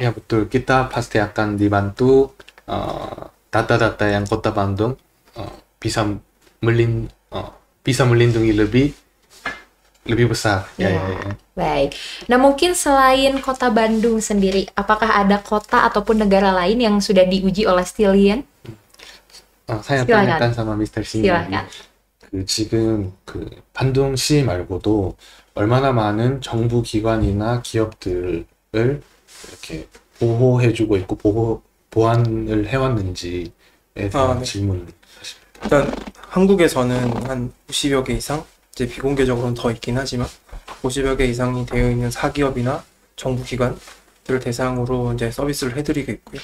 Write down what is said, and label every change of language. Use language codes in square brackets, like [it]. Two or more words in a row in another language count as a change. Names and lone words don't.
[id] Ya betul, kita pasti akan dibantu data-data yang Kota Bandung bisa melindungi lebih besar. Ya, Ya, ya, ya. baik. Nah, mungkin selain kota Bandung sendiri, apakah ada kota ataupun negara lain yang sudah diuji oleh Stilian? saya silakan. tanyakan sama Mr. silakan. [ko] 지금 반동시 말고도 얼마나 많은 정부 기관이나 기업들을 이렇게 보호해주고 있고 보완을 해왔는지에 대한 네. 질문을 일단 한국에서는 한 50여 개 이상, 이제 비공개적으로는 더 있긴 하지만 50여 개 이상이 되어 있는 사기업이나 정부 기관들을 대상으로 이제 서비스를 해드리고 있고요.